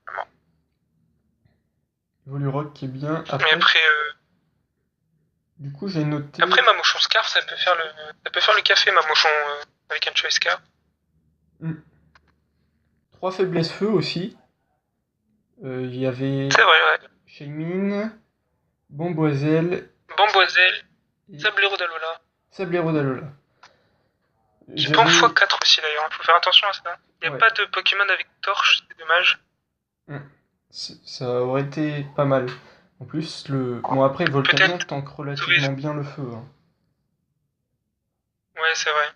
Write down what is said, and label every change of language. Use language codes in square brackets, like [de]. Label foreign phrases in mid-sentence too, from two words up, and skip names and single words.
[fr] Evolurock qui est bien. Mais Après, après, du coup, j'ai après noté. Mamochon Scarf, ça peut faire le café, Mamochon, avec un [en] Choice Scarf. [fr] Hmm. Trois faiblesses feu aussi. Il y avait C'est vrai, ouais. Shaymin, Bomboiselle Bamboiselle, et Sablero d'Alola. Sablero d'Alola. Qui peut en J'avais. x4 aussi d'ailleurs, il faut faire attention à ça. Il n'y a Ouais. pas de Pokémon avec torche, c'est dommage. Hmm. Ça aurait été pas mal. En plus, le. Bon, après, Volcanion Peut-être, tank ça aurait- relativement bien le feu, hein. ouais, c'est vrai.